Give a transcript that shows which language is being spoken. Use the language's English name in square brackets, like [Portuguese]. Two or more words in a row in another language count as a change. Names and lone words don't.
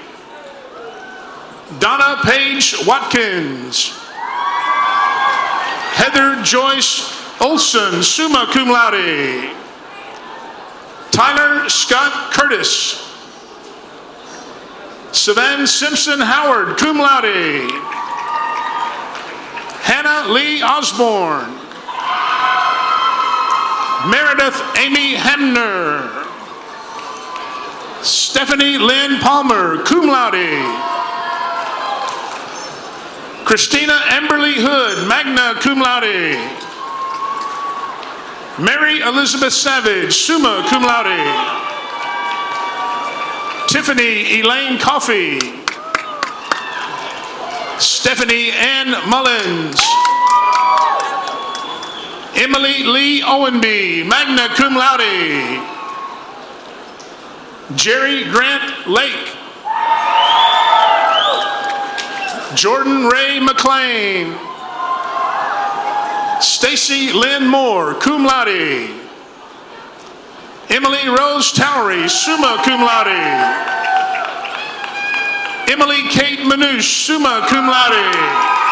[English] Donna Paige Watkins. Heather Joyce Olson, [Latin] summa cum laude. [English] Tyler Scott Curtis. Savan Simpson Howard, [Latin] cum laude. [English] Hannah Lee Osborne. Meredith Amy Hamner. Stephanie Lynn Palmer, [Latin] cum laude. [English] Christina Amberly Hood, [Latin] magna cum laude. [English] Mary Elizabeth Savage, [Latin] summa cum laude. [English] Tiffany Elaine Coffey. Stephanie Ann Mullins. Emily Lee Owenby, [Latin] magna cum laude. [English] Jerry Grant Lake. Jordan Ray McLean. Stacy Lynn Moore, [Latin] cum laude. [English] Emily Rose Towery, [Latin] summa cum laude. [English] Emily Kate Manouche, [Latin] summa cum laude.